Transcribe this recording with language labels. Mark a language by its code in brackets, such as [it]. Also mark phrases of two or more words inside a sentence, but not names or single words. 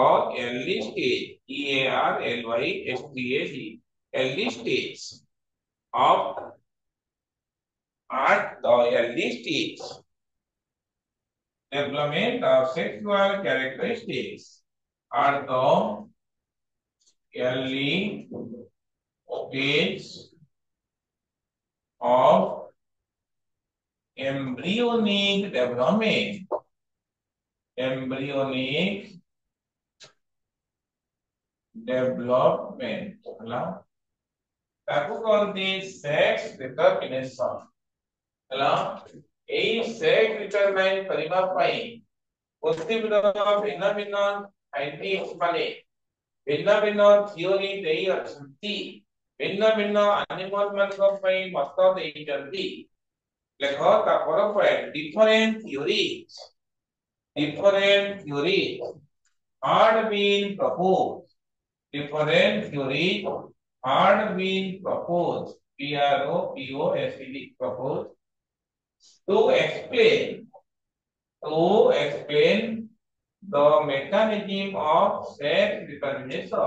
[en] early stage, EARLYSTAGE, early stage of at the early stage development of sexual characteristics at the early stage of embryonic development, embryonic development [or] ହେଲା ତାକୁ କହନ୍ତି [en] sex determination [or] ହେଲା ଏଇ [en] sex determine [or] କରିବା ପାଇଁ ପୃଥିବୀର ଭିନ୍ନ ଭିନ୍ନ ସାଇଣ୍ଟିଷ୍ଟ ମାନେ ଭିନ୍ନ ଭିନ୍ନ ଥିଓରି ଦେଇ ଅଛନ୍ତି ଭିନ୍ନ ଭିନ୍ନ ଆନିମଲ ମାନଙ୍କ ପାଇଁ ମତ ଦେଇଛନ୍ତି ଲେଖ ତାପର ପଏଣ୍ଟ [en] different theories had been proposed. Different theories had been proposed. Proposed to explain the mechanism of sex determination.